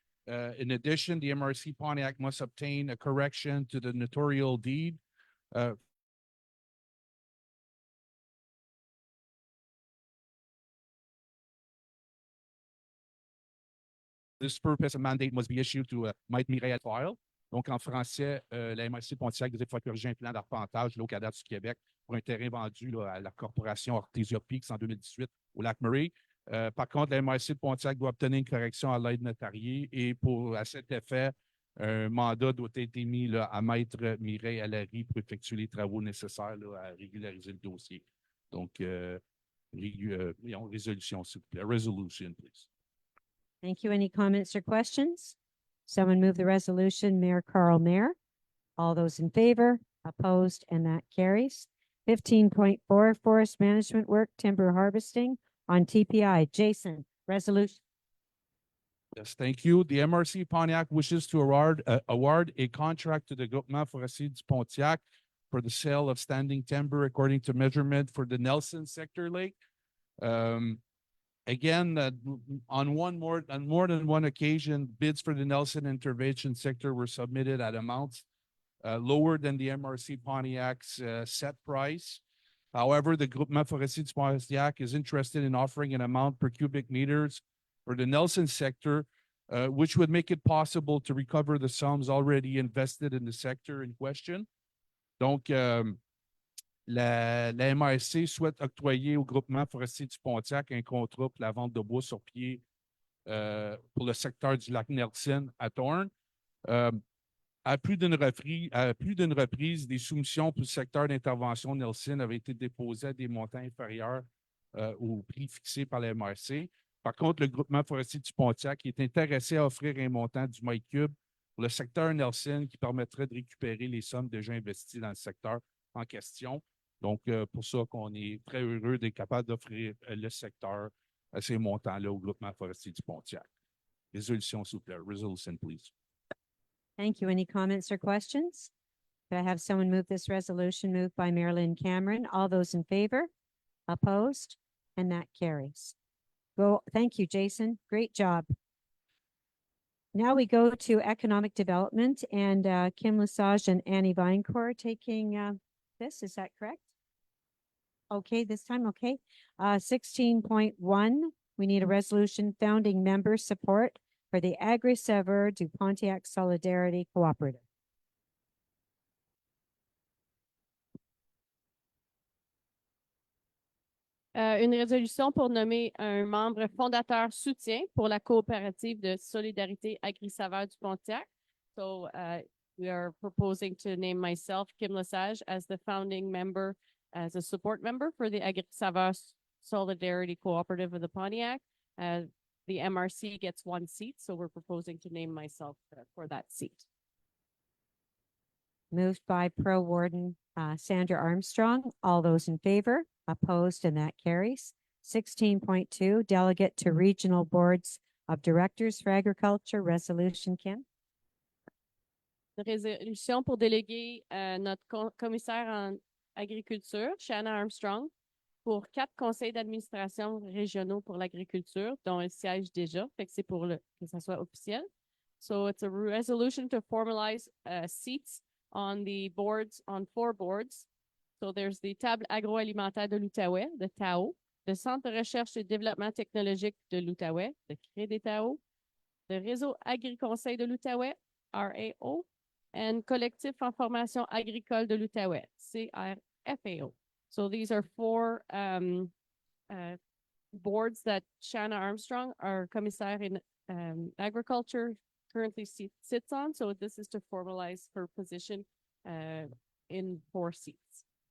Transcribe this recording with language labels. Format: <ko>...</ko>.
<en>In addition, the MRC Pontiac must obtain a correction to the notarial deed this purpose, a mandate must be issued to Maître Mireille file.</en> <fr>Donc, en français, la MRC Pontiac devait faire corriger un plan d'arpentage au Cadastre du Québec pour un terrain vendu à la corporation Artesia Peaks en 2018 au lac Murray. Par contre, la MRC de Pontiac doit obtenir une correction à l'aide notariée et à cet effet, un mandat doit être émis à Maître Mireille Allary pour effectuer les travaux nécessaires à régulariser le dossier. Donc, résolution, s'il vous plaît.</fr> <en>Resolution, please. Thank you. Any comments or questions? Someone move the resolution, Mayor Carl Mayer. All those in favor, opposed, and that carries. 15.4, forest management work, timber harvesting on TPI. Jason, resolution. Yes, thank you. The MRC Pontiac wishes to award a contract to the Groupement Forestier du Pontiac for the sale of standing timber according to measurement for the Nelson Sector Lake. Again, on more than one occasion, bids for the Nelson intervention sector were submitted at amounts lower than the MRC Pontiac's set price. However, the Groupement Forestier du Pontiac is interested in offering an amount per cubic meters for the Nelson sector, which would make it possible to recover the sums already invested in the sector in question.</en> <fr>Donc, la MRC souhaite octroyer au Groupement Forestier du Pontiac un contrat pour la vente de bois sur pied pour le secteur du lac Nelson à Thorne. À plus d'une reprise, des soumissions pour le secteur d'intervention Nelson avaient été déposées à des montants inférieurs au prix fixé par la MRC. Par contre, le Groupement Forestier du Pontiac est intéressé à offrir un montant du mètre cube pour le secteur Nelson qui permettrait de récupérer les sommes déjà investies dans le secteur en question. Donc, pour ça qu'on est très heureux d'être capable d'offrir le secteur à ces montants-là au Groupement Forestier du Pontiac. Résolution, s'il vous plaît.</fr> <en>Resolution, please. Thank you. Any comments or questions? Could I have someone move this resolution? Moved by Marilyn Cameron. All those in favor? Opposed? And that carries. Thank you, Jason. Great job. Now we go to economic development, and Kim Lesage and Annie Vinecourt taking this. Is that correct? Okay, this time, okay. 16.1, we need a resolution founding member support for the Agri-Sevre du Pontiac Solidarity Cooperative.</en> <fr>Une résolution pour nommer un membre fondateur soutien pour la coopérative de solidarité Agri-Saveur du Pontiac.</fr> <en>So we are proposing to name myself, Kim Lesage, as the founding member, as a support member for the Agri-Saveur Solidarity Cooperative of the Pontiac. The MRC gets one seat, so we're proposing to name myself for that seat. Moved by Pro Warden Sandra Armstrong. All those in favor? Opposed, and that carries. 16.2, delegate to regional boards of directors for agriculture. Resolution, Kim.</en> <fr>Une résolution pour déléguer notre commissaire en agriculture, Shanna Armstrong, pour 4 conseils d'administration régionaux pour l'agriculture, dont elle siège déjà, fait que c'est pour que ça soit officiel.</fr> <en>So it's a resolution to formalize seats on the boards, on 4 boards. So there's the Table agroalimentaire de l'Outaouais, the TAO, le Centre de recherche et développement technologique de l'Outaouais, le CREDETAO, le Réseau Agri-Conseil de l'Outaouais, RAO, and Collectif en formation agricole de l'Outaouais, CRFAO. So these are 4 boards that Shanna Armstrong, our commissaire in agriculture, currently sits on. So this is to formalize her position in 4 seats.</en>